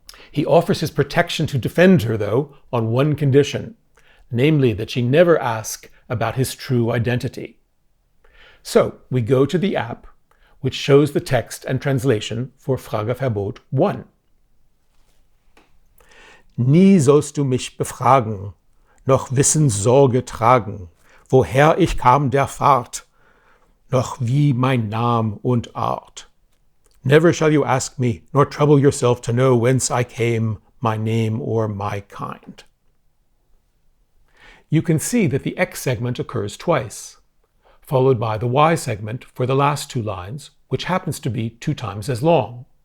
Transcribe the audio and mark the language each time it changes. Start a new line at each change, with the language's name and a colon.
English: He offers his protection to defend her, though, on one condition, namely that she never ask about his true identity. So we go to the app which shows the text and translation for Frageverbot 1.
German: Nie sollst du mich befragen, noch Wissenssorge tragen, woher ich kam der Fahrt, noch wie mein Nam und Art.
English: Never shall you ask me, nor trouble yourself to know whence I came, my name or my kind. You can see that the X segment occurs twice, followed by the Y segment for the last two lines, which happens to be 2 times as long.